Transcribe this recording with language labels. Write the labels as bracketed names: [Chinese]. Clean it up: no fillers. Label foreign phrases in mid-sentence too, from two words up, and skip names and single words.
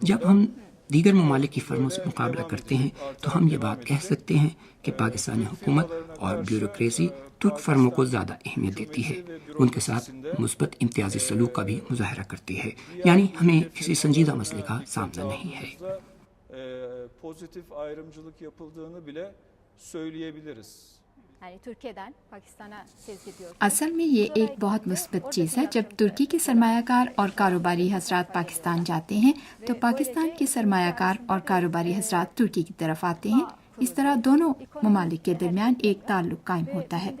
[Urdu] جب ہم دیگر ممالک کی فرموں سے مقابلہ کرتے ہیں تو ہم یہ بات کہہ سکتے ہیں کہ پاکستانی حکومت اور بیوروکریسی ترک فرموں کو زیادہ اہمیت دیتی ہے. ان کے ساتھ مثبت امتیازی سلوک کا بھی مظاہرہ کرتی ہے. یعنی ہمیں کسی سنجیدہ مسئلے کا سامنا نہیں ہے. [Turkish] Pozitif ayrımcılık yapıldığını bile söyleyebiliriz. [Urdu] اصل میں یہ ایک بہت مثبت چیز ہے. جب ترکی کے سرمایہ کار اور کاروباری حضرات پاکستان جاتے ہیں تو پاکستان کے سرمایہ کار اور کاروباری حضرات ترکی کی طرف آتے ہیں. اس طرح دونوں ممالک کے درمیان ایک تعلق قائم ہوتا ہے.